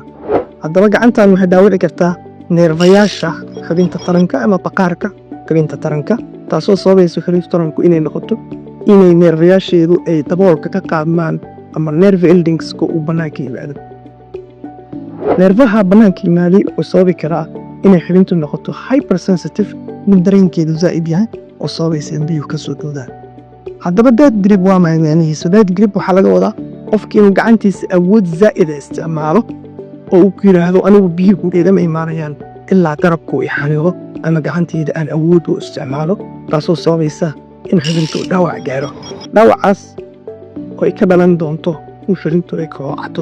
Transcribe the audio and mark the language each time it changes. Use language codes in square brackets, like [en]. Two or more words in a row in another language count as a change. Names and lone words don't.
[so] Haddaba gacantan waxay dhaawici kartaa neerfayaasha xubinta taranka ama baqaarka xubinta taranka, taasoo sababaysa xubinta taranku inay noqoto inay neerfayaasheedu ay daboolka ka qaadmaan ama [en] nerve endingska [so] uu bannaanka yimaado. Neerfaha bannaanka yimaadi wuxuu sababi karaa inay xubintu noqoto hypersensitive, mid dareenkeedu zaa'id yahay oo sababaysa in biyuhu ka soo boodaan. haddaba [en] death grip [so] waa macnihiisu. [en] Death grip [so] waxaa laga wadaa qofkii inuu gacantiisa awood zaa'id ah isticmaalo oo uu ku yiraahdo anigu biyuhu igama imaanayaan ilaa garabku i xaniiqo ama gacantayda aan awood u isticmaalo, taasoo sababaysa in xubintu dhaawac gaaro. Dhaawacaas oo ay ka dhalan doonto in xubintu ay koocato.